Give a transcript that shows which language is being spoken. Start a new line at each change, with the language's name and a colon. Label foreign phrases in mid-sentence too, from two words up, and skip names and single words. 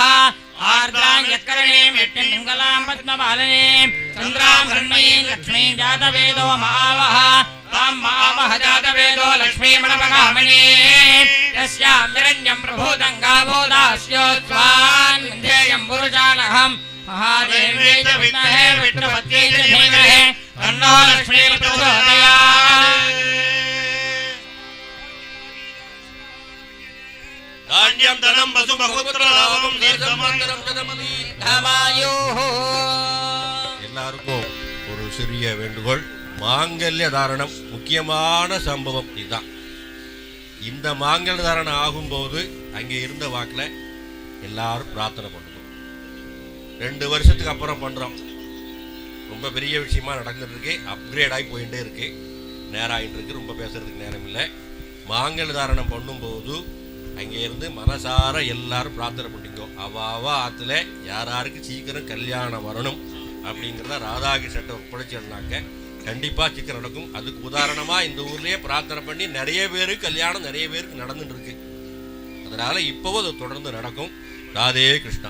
Sanskrit: आर्द्रां यत्करणीं मुष्टिं पिङ्गलां पद्मपालनीं चन्द्रां हिरण्मयीं लक्ष्मीं जातवेदो महावः तां महावः जातवेदो लक्ष्मीमणपगामिनीं यस्यां हिरण्यं प्रभूतं गावो दास्योत्स्वान् विन्ध्येयं पुरुषानहम् महादेवी च विद्महे विष्णुपत्यै च धीमहि तन्नो लक्ष्मी प्रचोदयात् धान्यं धनं वसुबहुपुत्रलाभं दीर्घमान्तरं जगमति धमायुः
Tamil: எல்லாருக்கும் ஒரு சிறிய வேண்டுகோள் மாங்கல்ய தாரணம் முக்கியமான சம்பவம் இதுதான் இந்த மாங்கல்ய தாரணம் ஆகும்போது அங்கே இருந்த வாக்கில் எல்லாரும் பிரார்த்தனை பண்ணுவோம் 2 வருஷத்துக்கு அப்புறம் பண்ணுறோம் ரொம்ப பெரிய விஷயமா நடந்துட்டு இருக்கு அப்கிரேட் ஆகி போயிட்டே இருக்கு நேரம் ஆகிட்டு இருக்கு ரொம்ப பேசுறதுக்கு நேரம் இல்லை மாங்கல்ய தாரணம் பண்ணும்போது அங்கே இருந்து மனசார எல்லாரும் பிரார்த்தனை பண்ணிக்கோ அவாவ ஆற்றுல யாராருக்கு சீக்கிரம் கல்யாணம் வரணும் அப்படிங்கிறத ராதாகிருஷ்ணத்தை ஒப்படைச்சிருந்தாங்க கண்டிப்பாக சீக்கிரம் நடக்கும் அதுக்கு உதாரணமாக இந்த ஊர்லேயே பிரார்த்தனை பண்ணி நிறைய பேருக்கு கல்யாணம் நிறைய பேருக்கு நடந்துட்டு இருக்கு அதனால் இப்போவும் அது தொடர்ந்து நடக்கும் ராதே கிருஷ்ணா